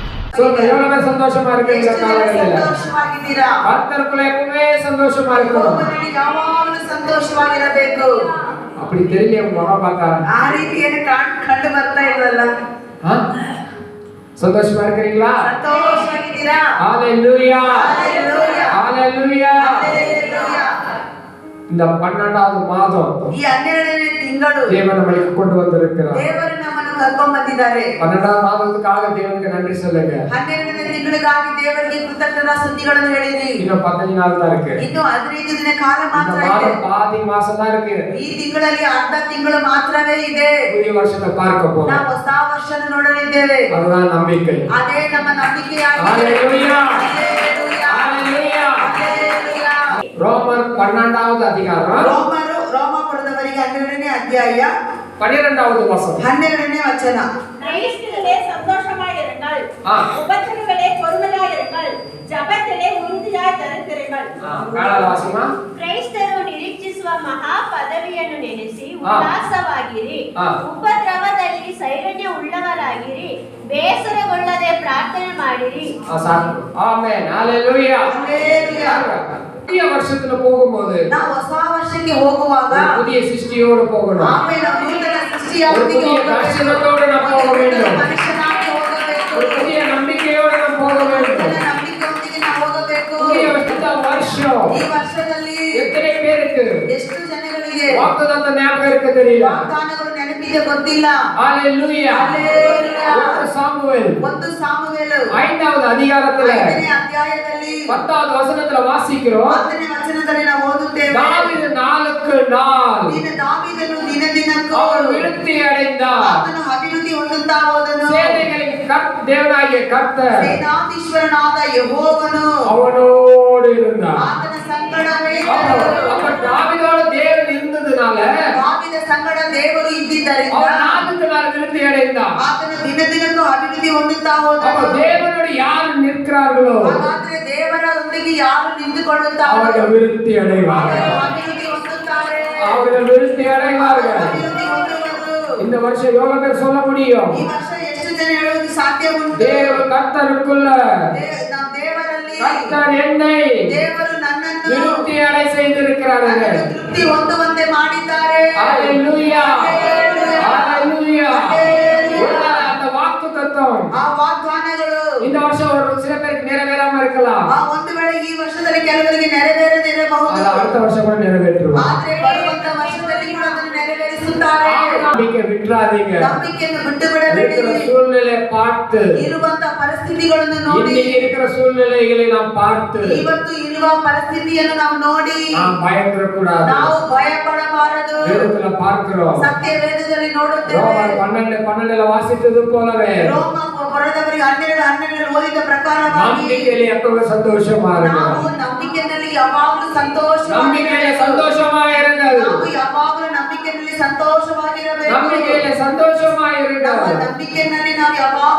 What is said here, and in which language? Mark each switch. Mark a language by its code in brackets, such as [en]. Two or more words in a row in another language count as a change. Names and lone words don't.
[ta] எவ்வளவு சந்தோஷமா இருக்கு இந்த காலங்களில். [kn] ಸಂತೋಷವಾಗಿದ್ದೀರಾ? [ta] கர்த்தருக்குள்ள எப்பவுமே சந்தோஷமா இருக்கணும். [kn] ಒಬ್ಬನಲ್ಲಿ ಯಾವಾಗಲೂ ಸಂತೋಷವಾಗಿರಬೇಕು. [ta] அப்படி தெரியல உங்க முகம் பார்த்தா. [kn] ಆ ರೀತಿಯನ್ನು ಕಂಡು ಬರ್ತಾ ಇಲ್ವಲ್ಲ? [ta] சந்தோஷமா இருக்கிறீங்களா? [kn] ಸಂತೋಷವಾಗಿದ್ದೀರಾ? [ta] ஹalleluya ஹalleluya ஹalleluya. ஹalleluya. இந்த 12வது மாதம் [kn] ಈ 12ನೇ ತಿಂಗಳು [ta] தேவன் நம்மளுக்கு கொண்டு வந்திருக்கிறார். [kn] ದೇವರು ನಮ್ಮನ್ನು ಕರ್ಕೊಂಡು ಬಂದಿದ್ದಾರೆ. [ta] 12வது மாதத்துக்காக தேவனுக்கு நன்றி சொல்லுங்க. [kn] 12ನೇ ತಿಂಗಳಿಗಾಗಿ ದೇವರಿಗೆ ಕೃತಜ್ಞತಾ ಸ್ತುತಿಗಳನ್ನು ಹೇಳಿರಿ. [ta] இன்னும் 15 நாள் தான் இருக்கு. [kn] ಇನ್ನು 15 ದಿನ ಕಾಲ ಮಾತ್ರ [ta] இந்த [kn] ಇದೆ. [ta] மாதம் பாதி மாசம் தான் இருக்கு. [kn] ಈ ತಿಂಗಳಲ್ಲಿ ಅರ್ಧ ತಿಂಗಳು ಮಾತ್ರವೇ ಇದೆ. [ta] புதிய வருஷத்தை பார்க்க போறோம். [kn] ನಾವು ಹೊಸ ವರ್ಷನ ನೋಡಲಿದ್ದೇವೆ. [ta] அதுதான் நம்பிக்கை. [kn] ಅದೇ ನಮ್ಮ ನಂಬಿಕೆಯಾಗಿದೆ. [ta] ஹalleluya [kn] ಹalleluya [ta] ஹalleluya. [kn] ಹalleluya. [ta] ரோமர் 12வது அதிகாரம் [kn] ರೋಮಾಪುರದವರಿಗೆ 12ನೇ ಅಧ್ಯಾಯ [ta] 12வது வசனம் [kn] 12ನೇ ವಚನ. [ta] கிறிஸ்துவிலே சந்தோஷமாயிருங்கள், உபத்திரவிலே பொறுமையாயிருங்கள், ஜெபத்திலே உறுதியாய் தரித்திருங்கள். ಕಾಳವಾಸಿಮಾ [kn] ಕ್ರೈಸ್ತರು ನಿರೀಕ್ಷಿಸುವ ಮಹಾ ಪದವಿಯನ್ನು ನೆನೆಸಿ ಉಲ್ಲಾಸವಾಗಿರಿ, ಉಪದ್ರವದಲ್ಲಿ ಸೈರನ್ಯ ಉಳ್ಳವರಾಗಿರಿ, ಬೇಸರಗೊಳ್ಳದೆ ಪ್ರಾರ್ಥನೆ ಮಾಡಿರಿ. ಆಮೆನ್ ಹalleluya ಹalleluya. [ta] புதிய வருஷத்துல போகும்போது [kn] ನಾವು ಹೊಸ ವರ್ಷಕ್ಕೆ ಹೋಗುವಾಗ [ta] புதிய சிருஷ்டியோடு போகணும். [kn] ಆಮೇಲೆ ನೂತನ ಸೃಷ್ಟಿಯಾಗಿ [ta] ದರ್ಶನத்தோடு நாம் போக வேண்டும். [kn] ಮನುಷ್ಯನಾಗಿ ಹೋಗಬೇಕು. [ta] புதிய நம்பிக்கையோடு நாம் போக வேண்டும். [kn] ನಂಬಿಕೆಯೊಂದಿಗೆ ನಾವು ಹೋಗಬೇಕು. [ta] புதிய வருஷம் [kn] ಈ ವರ್ಷದಲ್ಲಿ [ta] எத்தனை பேருக்கு [kn] ಎಷ್ಟು ಜನಗಳಿಗೆ [ta] வாக்குத்தத்த ஞாபகம் இருக்கு தெரியல. [kn] ವಾಗ್ದಾನಗಳು ನೆನಪಿದೆ ಗೊತ್ತಿಲ್ಲ. [ta] ஹalleluya ஹalleluya. 1 சாமுவேல் 5வது அதிகாரத்துல [kn] 5ನೇ ಅಧ್ಯಾಯದಲ್ಲಿ [ta] 10வது வசனத்துல வாசிக்கிறோம். [kn] 10ನೇ ವಚನದಲ್ಲಿ ನಾವು ಓದುತ್ತೇವೆ. [ta] தாவீது நாளுக்கு நாள் [kn] ದಾವೀದನು ದಿನದಿನಕ್ಕೂ [ta] அவன் விருத்தி அடைந்தான். [kn] ಆತನು ಅಭಿವೃದ್ಧಿ ಹೊಂದುತ್ತಾ ಹೋದನು. [ta] சேனைகளின் தேவனாகிய கர்த்தர் [kn] ಸೇನಾಧೀಶ್ವರನಾದ ಯೆಹೋವನು [ta] அவனோடு இருந்தார். [kn] ಆತನ ಸಂಗಡವೇ [ta] அப்ப தாவீதோடு தேவன் இருந்ததுனால [kn] ದಾವೀದ ಸಂಗಡ ದೇವರು ಇದ್ದಿದ್ದರಿಂದ [ta] அவன் நாளுக்கு நாள் விருத்தி அடைந்தான். [kn] ಆತನು ದಿನದಿನಕ್ಕೂ ಅಭಿವೃದ್ಧಿ ಹೊಂದುತ್ತಾ [ta] அப்ப [kn] ಹೋದನು. [ta] தேவனோடு யார் நிற்கிறார்களோ [kn] ಹಾಗಾದ್ರೆ ದೇವರೊಂದಿಗೆ ಯಾರು ನಿಂತುಕೊಳ್ಳುತ್ತಾರೋ [ta] அவர்கள் விருத்தி அடைவார்கள். [kn] ಅವರು ಅಭಿವೃದ್ಧಿ ಹೊಂದುತ್ತಾರೆ. [ta] அவர்கள் விருத்தி அடைவார்கள். [kn] ಅಭಿವೃದ್ಧಿ ಹೊಂದುವರು. [ta] இந்த வருஷம் எவ்வளவு பேர் சொல்ல முடியும்? [kn] ಈ ವರ್ಷ ಎಷ್ಟು ಜನ ಹೇಳುವುದು ಸಾಧ್ಯ ಉಂಟು? [ta] தேவ கர்த்தருக்குள்ள [kn] ನಾವು ದೇವರಲ್ಲಿ [ta] கர்த்தர் என்னை [kn] ದೇವರು ನನ್ನನ್ನು [ta] விருத்தி அடை செய்திருக்கிறார்கள். [kn] ತೃಪ್ತಿ ಹೊಂದುವಂತೆ ಮಾಡಿದ್ದಾರೆ. [ta] ஹalleluya ஹalleluya. ஹalleluya. அந்த வாக்குத்தத்தம் [kn] ಆ ವಾಗ್ದಾನಗಳು [ta] இந்த வருஷம் ஒரு சில பேருக்கு நிறைவேறாம இருக்கலாம். [kn] ಒಂದು ವೇಳೆ ಈ ವರ್ಷದಲ್ಲಿ ಕೆಲವರಿಗೆ ನೆರವೇರದಿರಬಹುದು. [ta] அது அடுத்த வருஷம் கூட நிறைவேற்றுவார். [kn] ಆದರೆ ಬರುವಂತ ವರ್ಷದಲ್ಲಿ ಕೂಡ ಅದನ್ನು ನೆರವೇರಿಸುತ್ತಾರೆ. [ta] நம்பிக்கை விட்டுறாதீங்க. [kn] ನಂಬಿಕೆಯನ್ನು ಬಿಟ್ಟು ಬಿಡಬೇಡಿ. [ta] இருக்கிற சூழ்நிலை பார்த்து [kn] ಇರುವಂತ ಪರಿಸ್ಥಿತಿಗಳನ್ನು ನೋಡಿ [ta] இன்னைக்கு இருக்கிற சூழ்நிலைகளை நாம் பார்த்து [kn] ಇವತ್ತು ಇರುವ ಪರಿಸ್ಥಿತಿಯನ್ನು ನಾವು ನೋಡಿ [ta] நாம் பயப்படக்கூடாது. [kn] ನಾವು ಭಯ ಪಡಬಾರದು. [ta] வேதத்துல பார்க்கிறோம். [kn] ಸತ್ಯ ವೇದದಲ್ಲಿ ನೋಡುತ್ತೇವೆ. [ta] ரோமர் 12:12 வாசித்தது போலவே [kn] ರೋಮ ಬರೆದವರಿಗೆ 12:12 ಓದಿದ ಪ್ರಕಾರವಾಗಿ [ta] நம்பிக்கையில எப்பவும் சந்தோஷமா இருங்க. [kn] ನಾವು ನಂಬಿಕೆಯಲ್ಲಿ ಯಾವಾಗಲೂ [ta] நம்பிக்கையில சந்தோஷமா இருங்கள். [kn] ನಾವು ಯಾವಾಗಲೂ ನಂಬಿಕೆಯಲ್ಲಿ ಸಂತೋಷವಾಗಿರಬೇಕು. [ta] நம்பிக்கையில சந்தோஷமா இருங்க. [kn] ನಮ್ಮ ನಂಬಿಕೆಯಲ್ಲಿ ನಾವು ಯಾವಾಗಲೂ